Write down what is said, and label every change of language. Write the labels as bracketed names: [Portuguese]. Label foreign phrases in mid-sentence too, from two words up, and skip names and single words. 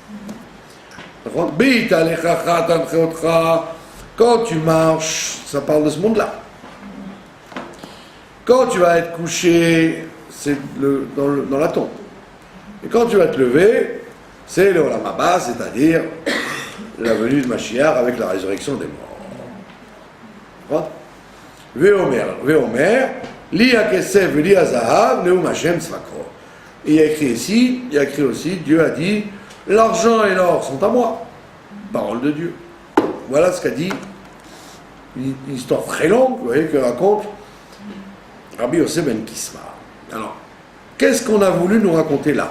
[French] Quand tu marches, ça parle de ce monde-là. Quand tu vas être couché, c'est dans la tombe. Et quand tu vas te lever, c'est le [Hebrew] עולם הבא, [French] c'est-à-dire la venue de Mashiach avec la résurrection des morts. [Hebrew] ואומר, לי הכסף לי הזהב, נאם השם צבאות. [French] Et il y a écrit aussi, Dieu a dit, l'argent et l'or sont à moi. Parole de Dieu. Voilà ce qu'a dit, une histoire très longue, vous voyez, que raconte Rabbi Yosef ben Kisma. Alors, qu'est-ce qu'on a voulu nous raconter là?